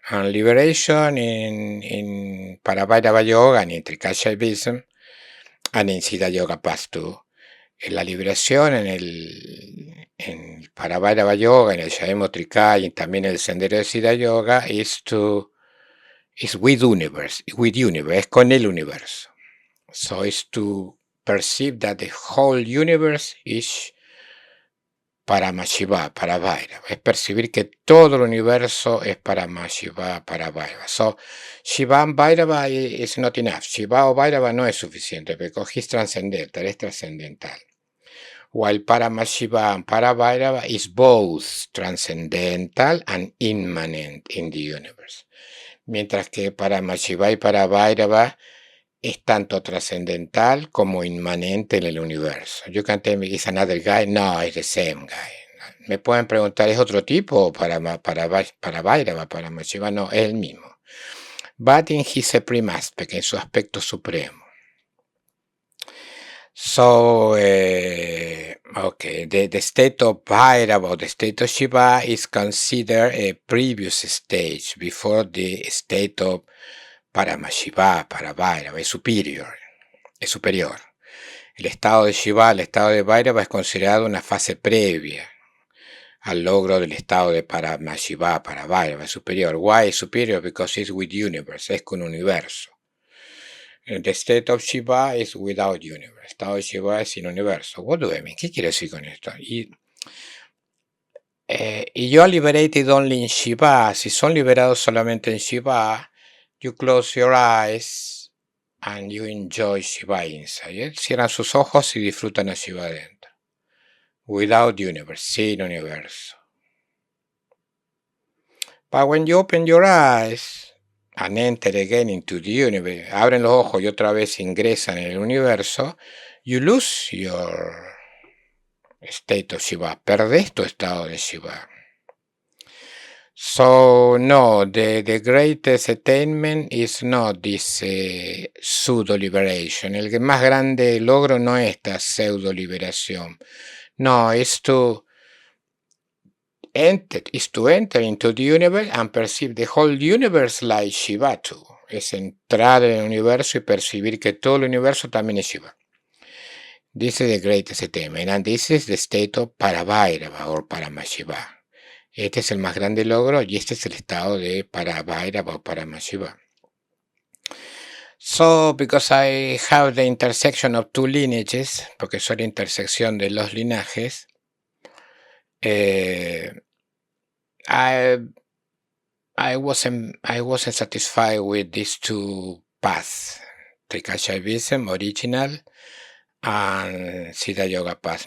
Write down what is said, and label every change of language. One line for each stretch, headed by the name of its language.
English: And liberation in Parabhairavayoga and in Trika and in Siddha Yoga Path 2.
Spanish: La liberación en Parabhairavayoga, en el Shaemo Trika y también en el sendero de Siddha Yoga
English: is with universe,
Spanish: es con el universo.
English: So it's to perceive that the whole universe is Paramashiva, Parabhairava.
Spanish: Es percibir que todo el universo es Paramashiva, Parabhairava.
English: So, Shiva and Bhairava is not enough.
Spanish: Shiva o Bhairava no es suficiente
English: because he's transcendental,
Spanish: es trascendental.
English: While Paramashiva and Parabhairava is both transcendental and immanent in the universe.
Spanish: Mientras que Paramashiva y Parabhairava es tanto trascendental como inmanente en el universo.
English: You can tell me, is another guy? No, it's the same guy.
Spanish: Me pueden preguntar, ¿es otro tipo? Para Bhairava, para Mashiva, no, es el mismo.
English: But in his supreme aspect,
Spanish: en su aspecto supremo.
English: So, okay, the state of Bhairava, or the state of Shiva, is considered a previous stage before the state of Paramashiva, Parabhairava,
Spanish: es superior. El estado de Shiva, el estado de Bhairava es considerado una fase previa al logro del estado de Paramashiva, Parabhairava, es superior.
English: Why is superior? Because it's with universe,
Spanish: es con universo.
English: The state of Shiva is without universe.
Spanish: El estado de Shiva es sin universo.
English: What do I mean?
Spanish: ¿Qué quiere decir con esto?
English: Y you are liberated only in Shiva.
Spanish: Si son liberados solamente en Shiva,
English: you close your eyes and you enjoy Shiva inside.
Spanish: Cierran sus ojos y disfrutan a Shiva adentro.
English: Without universe,
Spanish: sin universo.
English: But when you open your eyes and enter again into the universe,
Spanish: abren los ojos y otra vez ingresan en el universo,
English: you lose your state of Shiva.
Spanish: Perdés tu estado de Shiva.
English: So, no, the greatest attainment is not this pseudo liberation.
Spanish: El más grande logro no es esta pseudo liberación.
English: No, is to enter into the universe and perceive the whole universe like Shiva too.
Spanish: Es entrar en el universo y percibir que todo el universo también es Shiva.
English: This is the greatest attainment, and this is the state of Parabhairava or Paramashiva.
Spanish: Este es el más grande logro y este es el estado de Parabhairava o Paramashiva.
English: So, because I have the intersection of two lineages,
Spanish: porque soy la intersección de los linajes,
English: I wasn't satisfied with these two paths, Trika Shaivism original and Siddha Yoga Path.